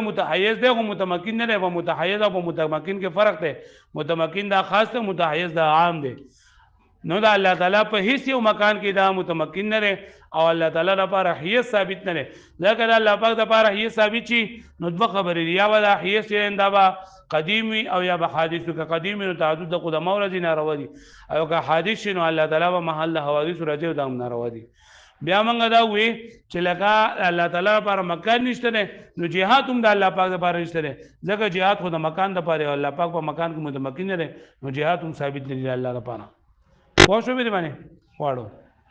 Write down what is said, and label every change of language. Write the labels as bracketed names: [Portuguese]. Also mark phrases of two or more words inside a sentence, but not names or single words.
[Pashto] متحیز دی او متمکن نه دی او متحیز او متمکن کې فرق دی متمکن دا خاص دی متحیز دا عام دی نو دا الله تعالی په هیڅ یو مکان کې دا متمکن نه دی او الله تعالی لپاره حیث ثابت نه دی ځکه دا الله پاک لپاره حیث ثابت شي نو دوه خبرې دي یا ولا حیث دا به قدیمی او یا به حادث که قدیمی نو تعدد د قدما ورځ ناروا دي او که حادث نو الله تعالی به محل حوادث راځي دا ناروا دي بیا موږ دا وی چې لکه الله تعالی لپاره مکان نشته نه نو جهاد هم د الله پاک لپاره نشته نه ځکه جهاد خو د مکان لپاره الله پاک په مکان کې متمکن نه نو جهاد هم ثابت نه دی الله لپاره پوه شو دې باندې واړو